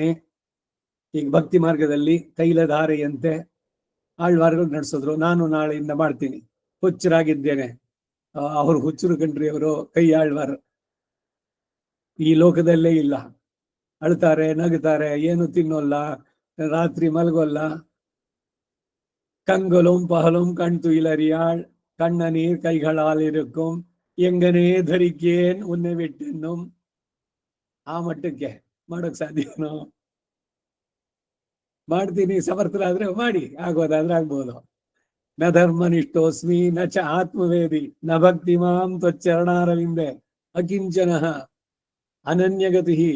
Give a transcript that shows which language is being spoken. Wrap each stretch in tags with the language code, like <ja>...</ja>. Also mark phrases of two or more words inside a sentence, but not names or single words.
<kn>ಈಗ ಭಕ್ತಿ ಮಾರ್ಗದಲ್ಲಿ ತೈಲಧಾರೆಯಂತೆ ಆಳ್ವಾರಗಳು ನಡೆಸಿದ್ರು, ನಾನು ನಾಳೆಯಿಂದ ಮಾಡ್ತೀನಿ, ಹುಚ್ಚರಾಗಿದ್ದೇನೆ. ಅವರು ಹುಚ್ಚರು ಕಣ್ರಿ, ಅವರು ಕೈ ಆಳ್ವಾರ ಈ ಲೋಕದಲ್ಲೇ ಇಲ್ಲ. ಅಳ್ತಾರೆ, ನಗುತ್ತಾರೆ, ಏನು ತಿನ್ನೋಲ್ಲ, ರಾತ್ರಿ ಮಲಗೋಲ್ಲ.</kn> <ta>கண்களும் பகலும் கண் துயிலறியாள் கண்ண நீர் கைகளால் இருக்கும் எங்ஙனே தரிக்கேன் உன்னை விட்டு.</ta> <kn>ಆ ಮಟ್ಟಕ್ಕೆ ಮಾಡೋಕ್ ಸಾಧ್ಯನೋ? ಮಾಡ್ತೀನಿ, ಸಮರ್ಥರಾದ್ರೆ ಮಾಡಿ, ಆಗೋದಾದ್ರೆ ಆಗ್ಬೋದು.</kn> <sa>ನ ಧರ್ಮನಿಷ್ಠೋಸ್ಮಿ ನ ಚ ಆತ್ಮವೇದಿ ನ ಭಕ್ತಿ ಮಾಂ ತ್ವಚ್ಚರಣಾರವಿಂದೆ ಅಕಿಂಚನ ಅನನ್ಯಗತಿ.</sa>